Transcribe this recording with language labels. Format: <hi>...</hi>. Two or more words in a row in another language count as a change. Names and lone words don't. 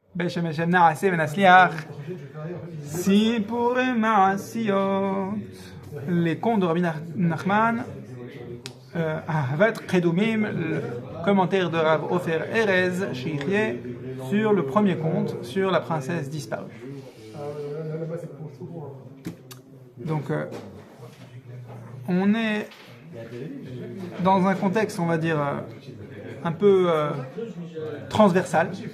<he>בשם השם נעשה ונצליח. סיפורי מעשיות.</he> <fr>Les contes de Rabbi Nachman, Ahavat Kedumim, le commentaire de Rav Ofer Erez Sheikhye sur le premier conte, sur la princesse disparue. Donc, on est dans un contexte, on va dire, un peu transversal.</fr>